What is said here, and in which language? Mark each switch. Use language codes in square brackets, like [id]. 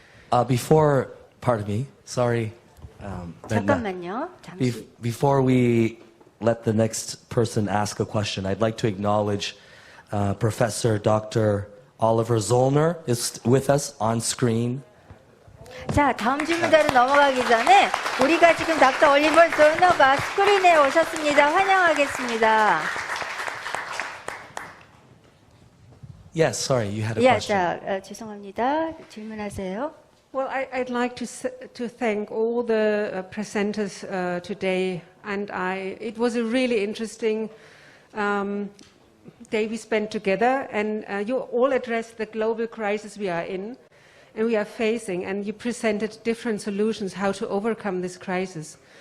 [en] Pardon me, sorry. [ko] 잠깐만요. 잠시. [en] Before we let the next person ask a question, I'd like to acknowledge Professor Dr. Oliver Zollner is with us on screen. [ko] 자, 다음 질문자로 넘어가기 전에 우리가 지금 닥터 올리버 존너가 스크린에 오셨습니다. 환영하겠습니다. [en] Yes, sorry, you had a question. [ko] 죄송합니다. 질문하세요. [en] Well, I'd like to thank all the presenters today, and it was a really interesting day we spent together, and you all addressed the global crisis we are in and we are facing, and you presented different solutions how to overcome this crisis.